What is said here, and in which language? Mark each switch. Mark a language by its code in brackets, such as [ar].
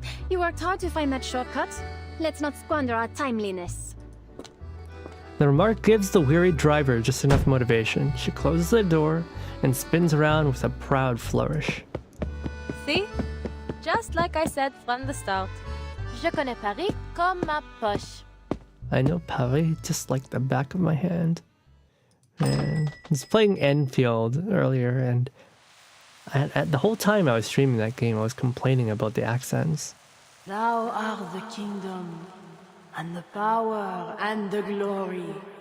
[en] You worked hard to find that shortcut. Let's not squander our timeliness. The remark gives the weary driver just enough motivation. She closes the door and spins around with a proud flourish. See? Just like I said from the start. [fr] Je connais Paris comme ma poche. [en] I know Paris just like the back of my hand. Man, I was playing Enfield earlier, and the whole time I was streaming that game, I was complaining about the accents. Thou art the kingdom, and the power, and the glory.